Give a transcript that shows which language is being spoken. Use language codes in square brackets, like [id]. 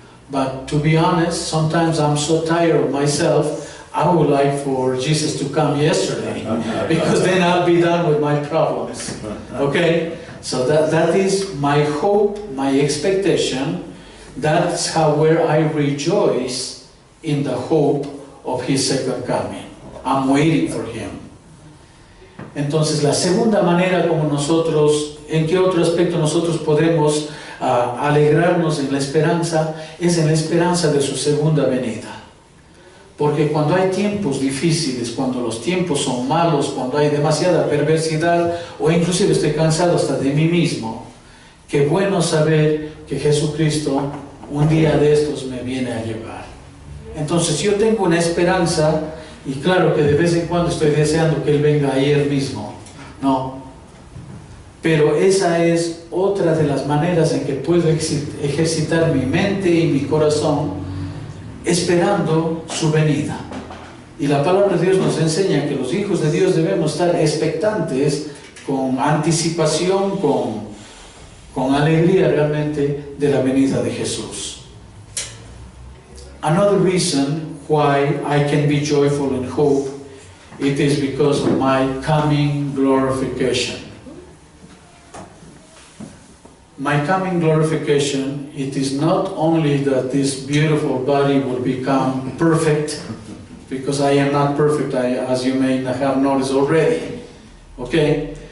[en] But to be honest, sometimes I'm so tired of myself, I would like for Jesus to come yesterday, because then I'll be done with my problems. Okay? So that is my hope, my expectation. That's where I rejoice in the hope of His second coming. I'm waiting for Him. [es] Entonces, la segunda manera como nosotros, ¿en qué otro aspecto nosotros podemos alegrarnos en la esperanza? Es en la esperanza de su segunda venida. Porque cuando hay tiempos difíciles, cuando los tiempos son malos, cuando hay demasiada perversidad, o inclusive estoy cansado hasta de mí mismo, qué bueno saber que Jesucristo un día de estos me viene a llevar. Entonces yo tengo una esperanza, y claro que de vez en cuando estoy deseando que Él venga ayer mismo, ¿no? Pero esa es otra de las maneras en que puedo ejercitar mi mente y mi corazón esperando su venida. Y la palabra de Dios nos enseña que los hijos de Dios debemos estar expectantes, con anticipación, con alegría realmente de la venida de Jesús. [en] Another reason why I can be joyful in hope, it is because of my coming glorification. My coming glorification, it is not only that this beautiful body will become perfect, because I am not perfect, as you may have noticed already, okay?